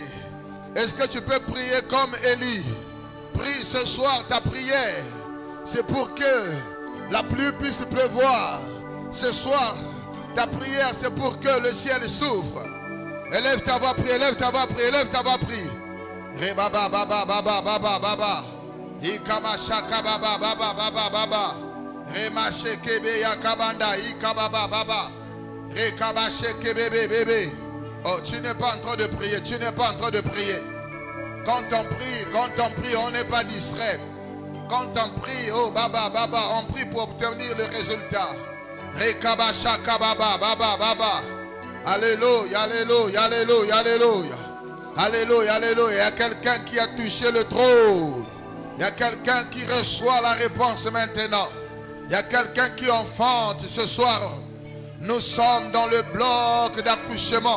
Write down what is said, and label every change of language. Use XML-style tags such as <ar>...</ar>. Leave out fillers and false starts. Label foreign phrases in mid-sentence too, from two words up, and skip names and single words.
<fr>Est-ce que tu peux prier comme Élie? Prie ce soir ta prière. C'est pour que la pluie puisse pleuvoir. Ce soir, ta prière, c'est pour que le ciel s'ouvre. Élève ta voix, prie, élève ta voix, prie, élève ta voix, prie. Rebaba, baba, baba, baba, baba. Ikamashaka, baba, baba, baba, baba. Remashekebe, yakabanda, ikababa, baba. Rekabashekebe, bébé. Oh, tu n'es pas en train de prier, tu n'es pas en train de prier. Quand on prie, on n'est pas distrait. Quand on prie, oh, baba, baba, on prie pour obtenir le résultat. Rekabashaka, baba, baba, baba. Alléluia, alléluia, alléluia, alléluia. Alléluia, alléluia. Il y a quelqu'un qui a touché le trône. Il y a quelqu'un qui reçoit la réponse maintenant. Il y a quelqu'un qui enfante ce soir. Nous sommes dans le bloc d'accouchement.</fr>